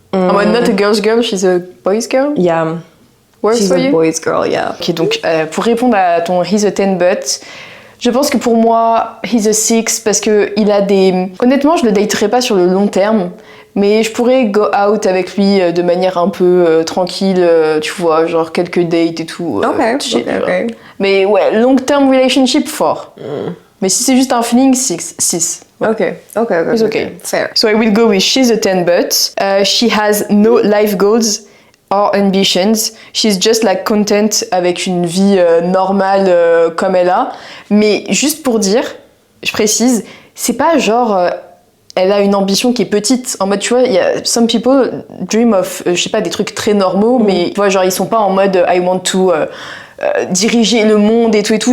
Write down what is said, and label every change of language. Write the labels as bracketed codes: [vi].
[en] I'm not a girl's girl, she's a boys girl. Yeah. Works She's for a you? boys girl, yeah. [fr] Ok, donc pour répondre à ton [en] he's a 10 but, [fr] je pense que pour moi, [en] he's a 6 [fr] parce que il a des... Honnêtement, je le daterai pas sur le long terme, mais je pourrais [en] go out [fr] avec lui de manière un peu tranquille, tu vois, genre quelques dates et tout. Ok. Mais ouais, [en] long term relationship, [fr] fort. Mais si c'est juste un feeling, 6. Ok. [en] It's okay. Fair. So I will go with she's a 10 but. She has no life goals or ambitions. She's just like [fr] content avec une vie normale comme elle a. Mais juste pour dire, je précise, c'est pas genre elle a une ambition qui est petite. En mode, tu vois, il y a [en] some people dream of, [fr] je sais pas, des trucs très normaux, mais tu vois, genre ils sont pas en mode [en] I want to [fr] diriger le monde et tout.